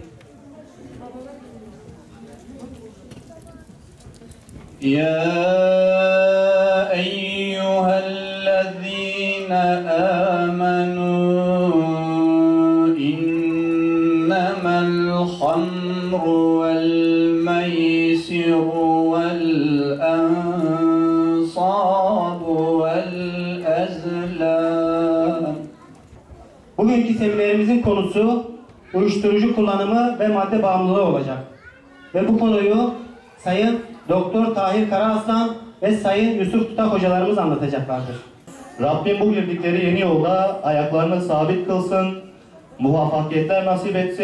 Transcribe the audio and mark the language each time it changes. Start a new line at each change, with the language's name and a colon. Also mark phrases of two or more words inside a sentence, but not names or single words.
Arabic: يا أيها الذين آمنوا إنما الخمر والميسر والأنصاب والأزلام.
Turkish: Bugünkü seminerimizin konusu uyuşturucu kullanımı ve madde bağımlılığı olacak. Ve bu konuyu Sayın Doktor Tahir Karaaslan ve Sayın Yusuf Tutak hocalarımız anlatacaklardır. Rabbim bu girdikleri yeni yolda ayaklarını sabit kılsın, muvaffakiyetler nasip etsin.